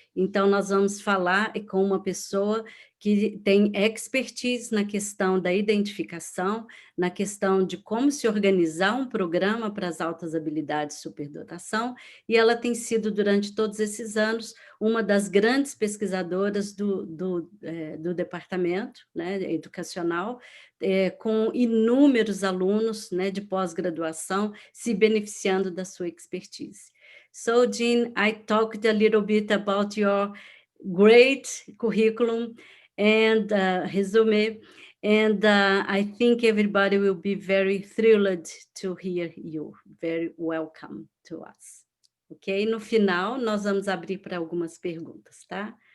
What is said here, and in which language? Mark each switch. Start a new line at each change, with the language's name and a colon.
Portuguese: Então, nós vamos falar com uma pessoa que tem expertise na questão da identificação, na questão de como se organizar um programa para as altas habilidades de superdotação, e ela tem sido, durante todos esses anos, uma das grandes pesquisadoras do departamento, né, educacional, com inúmeros alunos, né, de pós-graduação se beneficiando da sua expertise.
English: So, Jean, I talked a little bit about your great curriculum and resume, and I think everybody will be very thrilled to hear you. Very welcome to us. Ok?
Portuguese: No final, nós vamos abrir para algumas perguntas, tá?